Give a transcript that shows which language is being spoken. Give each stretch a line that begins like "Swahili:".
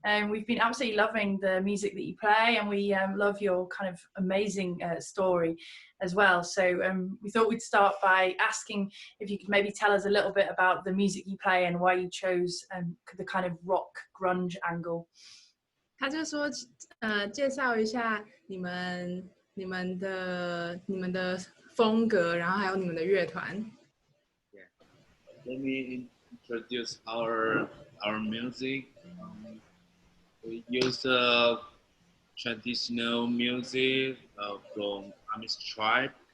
English: We've been absolutely loving the music that you play, and we love your kind of amazing story as well. So we thought we'd start by asking if you could maybe tell us a little bit about the music you play and why you chose the kind of rock grunge angle.
Chinese: 他就说，介绍一下你们的风格，然后还有你们的乐团。
English: Yeah. Let me introduce our music. We use traditional music from Amis tribe.